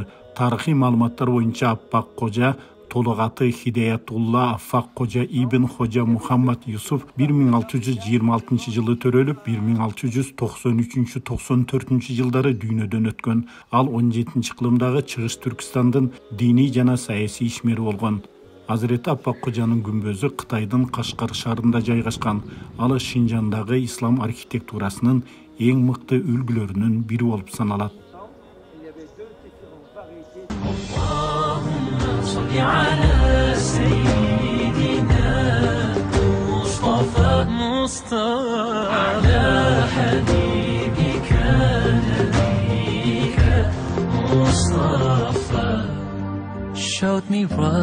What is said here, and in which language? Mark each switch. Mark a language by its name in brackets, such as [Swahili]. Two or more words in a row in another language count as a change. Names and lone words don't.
[Kyrgyz] Тарыхый маалыматтар боюнча Аппак Кожа толук аты Хидаятулла Аффак Кожа ибн Хожа Мухаммад Юсуф 1626 жылы төрөлүп, 1693-94 жылдары дүйнөдөн өткөн. Ал 17 кылымдагы Чыгыш Түркистандын диний жана саясий ишмери болгон. Азирети Аппак Кожанын күмбөзү Кытайдын Кашкар шаарында жайгашкан. Ал Шинжандагы ислам архитектурасынын эң мыкты үлгүлөрүнүн бири болуп саналат. [Arabic] على سيدنا مصطفى على حبيبك نبيك مصطفى. [English] Showed me right.